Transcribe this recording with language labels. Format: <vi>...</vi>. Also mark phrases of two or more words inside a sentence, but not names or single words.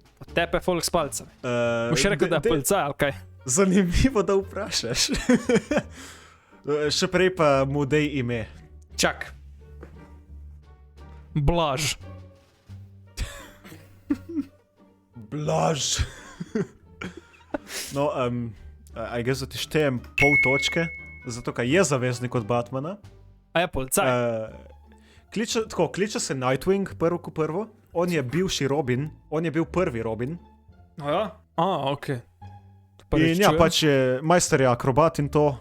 <sl>Tepe folk s palcami. Boš rekel, da je policaj ali kaj? Zanimivo, da vprašaš. Še prej pa mu dej ime. Čak. Blaž. Blaž.</sl> <en>No, I guess,</en> <sl>da ti štejem pol točke, zato kaj je zaveznik od Batmana. A je policaj? Kliče se Nightwing prvo ko prvo. On je bivši Robin, on je bil prvi Robin. A ja? Ok. In ja, pač je majster je akrobat in to.</sl>